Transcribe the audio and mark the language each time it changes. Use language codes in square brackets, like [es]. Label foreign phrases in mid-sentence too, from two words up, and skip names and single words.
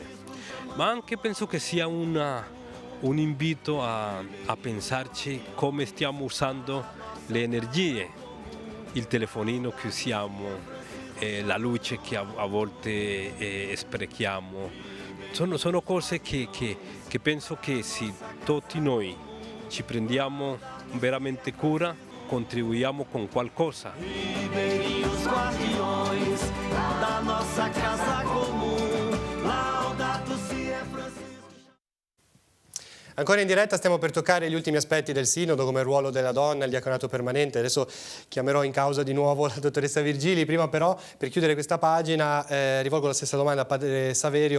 [it] Ma anche penso che sia un invito a pensarci come stiamo usando le energie, il telefonino che usiamo, la luce che a volte sprechiamo. Sono cose che penso che se tutti noi ci prendiamo veramente cura, contribuiamo con qualcosa. [pt] Ribeirinhos guardiões da nossa casa comum, [it] Laudato si è Francisco. Ancora in diretta stiamo per toccare gli ultimi aspetti del Sinodo, come il ruolo della donna, il diaconato permanente. Adesso chiamerò in causa di nuovo la dottoressa Virgili. Prima però, per chiudere questa pagina, rivolgo la stessa domanda a padre Saverio.